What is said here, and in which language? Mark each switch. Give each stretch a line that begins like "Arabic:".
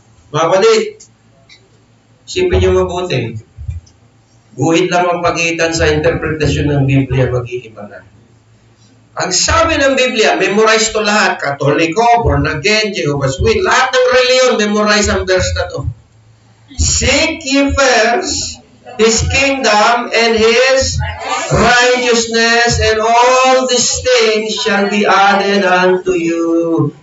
Filipino: Mga kapatid, isipin niyo mabuti. Guhit lang ang pagitan sa interpretasyon ng Biblia, mag-iiba na. Ang sabi ng Biblia, memorize to lahat. Katoliko, born again, Jehovah's Witness. Lahat ng reliyon, memorize ang verse na to.
English: Seek ye first His kingdom and His righteousness, and all these things shall be added unto you.